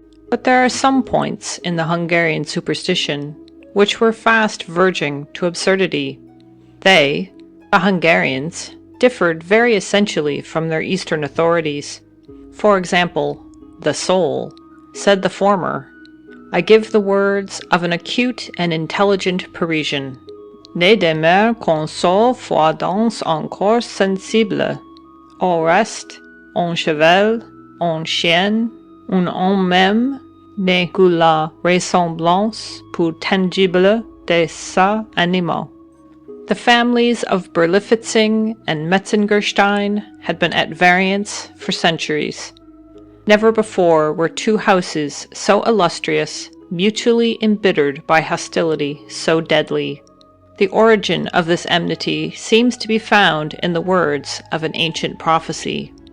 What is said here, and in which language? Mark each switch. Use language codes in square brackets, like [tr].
[en] But there are some points in the Hungarian superstition which were fast verging to absurdity. They, the Hungarians, differed very essentially from their Eastern authorities. For example, the soul, said the former. I give the words of an acute and intelligent Parisian. [fr] Ne demeure qu'un seul foi dans un corps sensible. Au reste, un cheval, un chien, un homme même, n'est que la ressemblance peu tangible de ces animaux. [en] The families of Berlifitzing and Metzengerstein had been at variance for centuries. Never before were two houses so illustrious, mutually embittered by hostility so deadly. The origin of this enmity seems to be found in the words of an ancient prophecy.